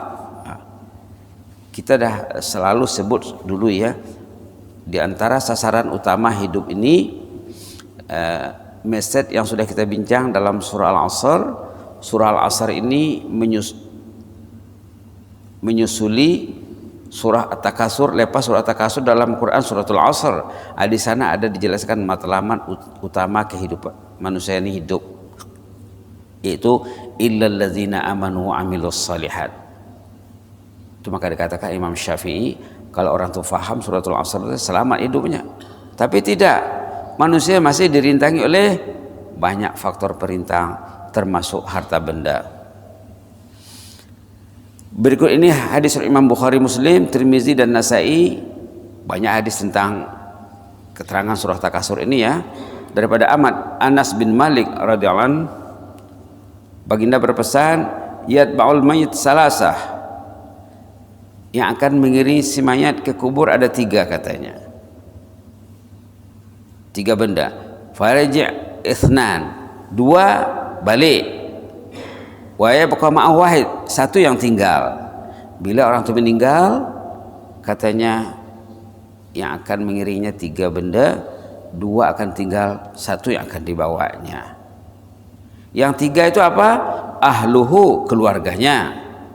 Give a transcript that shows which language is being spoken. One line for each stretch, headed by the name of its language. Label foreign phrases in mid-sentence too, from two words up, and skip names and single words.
Malay: Kita dah selalu sebut dulu ya, di antara sasaran utama hidup ini, message yang sudah kita bincang dalam surah Al-Asr. Surah Al-Asr ini menyusuli surah At-Takasur. Lepas surah At-Takasur dalam Quran suratul Asr, di sana ada dijelaskan matlamat utama kehidupan manusia ini hidup, yaitu
Arabic: إلا الذين آمنوا وعملوا الصالحات.
Malay: Itu maka dikatakan Imam Syafi'i, kalau orang itu faham suratul Asr selamat hidupnya. Tapi tidak, manusia masih dirintangi oleh banyak faktor perintang, termasuk harta benda. Berikut ini hadis Imam Bukhari, Muslim, Tirmizi dan Nasai. Banyak hadis tentang keterangan surah Takasur ini ya. Daripada Anas bin Malik
Arabic: رضي الله عنه,
Malay: baginda berpesan,
Arabic: يتبع الميت ثلاثة,
Malay: yang akan mengiringi si mayat ke kubur ada tiga katanya. Tiga benda.
Arabic: فيرجع اثنان,
Malay: dua balik.
Arabic: ويبقى معه واحد,
Malay: satu yang tinggal. Bila orang itu meninggal, katanya yang akan mengiringinya tiga benda, dua akan tinggal, satu yang akan dibawanya. Yang tiga itu apa? Ahluhu, keluarganya.